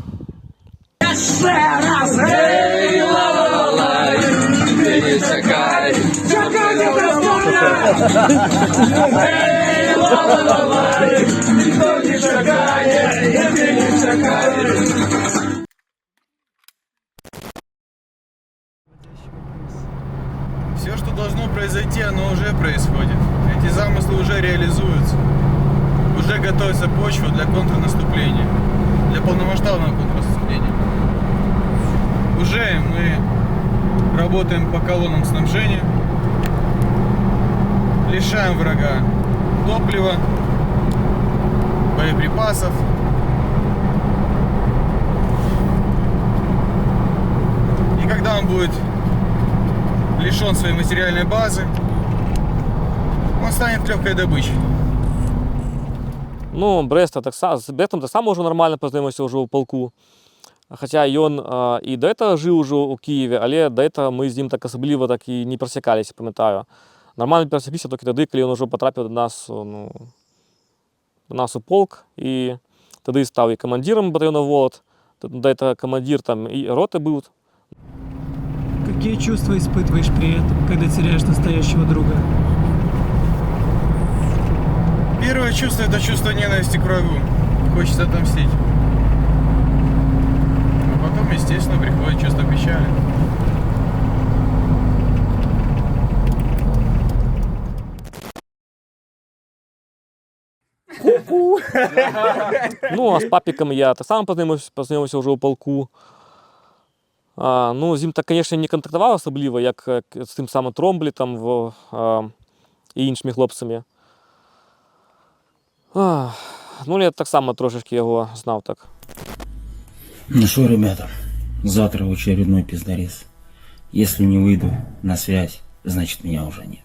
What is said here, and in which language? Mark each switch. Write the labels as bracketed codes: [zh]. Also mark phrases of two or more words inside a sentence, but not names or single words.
[uk] Ей, ла-ла-ла-лай, ти не чекай, ей, ла-ла-ла-лай, ніхто не чекає, ти не чекай. [ru] Все, что должно произойти, оно уже происходит. Эти замыслы уже реализуются. Уже готовится почва для контрнаступления. Для полномасштабного контрнаступления. Уже мы работаем по колоннам снабжения. Лишаем врага топлива, боеприпасов. И когда он будет лишен своей материальной базы, он станет легкой добычей. [uk] Ну, з Брестом так само вже нормально познайомився вже у полку. Хоча він і до цього жив уже у Києві, але до цього ми з ним так особливо так і не пересікалися, пам'ятаю. Нормально пересіклися тільки тоді, коли він вже потрапив до нас у полк. І тоді став і командиром батальйону «Волод». До цього командир там і роти був. [ru] Какие чувства испытываешь при этом, когда теряешь настоящего друга? Первое чувство — это чувство ненависти к врагу. Хочется отомстить. А потом, естественно, приходит чувство печали. [uk] Ну, а з папіком я так само познайомився вже у полку. Ну, з ним так, звісно, не контактував особливо, як з тим самим Тромблі там, і іншими хлопцями. Ну, я так само трошечки його знав так. [ru] Ну что, ребята, завтра очередной пиздарез. Если не выйду на связь, значит меня уже нет.